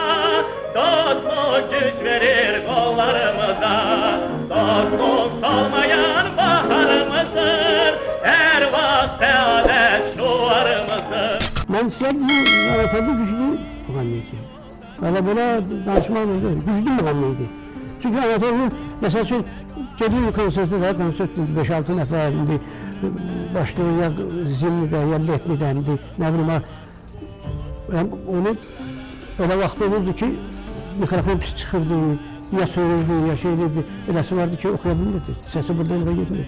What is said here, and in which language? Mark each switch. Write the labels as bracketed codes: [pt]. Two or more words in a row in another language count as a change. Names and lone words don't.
[tr] Dostluk güç verir kollarımıza. Dostluk solmayan baharımızdır. Her vaxt saadet şuarımızdır. [az] Mən istəyirdim, Anatollu güclü müğənni idi. Belə danışmaq oldu, güclü müğənni idi. Çünki Anatollu, məsəl üçün, gedir konsertdə də, konsert 5-6 nəfərindi, başlayır ya zilnidə, ya letnidəndi, nə bilim, onu öyle vaxt olurdu ki, mikrofon pis çıxırdı, ya söylerdi, ya şeylerdi, eləsi vardı ki, oxuya bilmirdi, səsi buradan oraya getmirdi.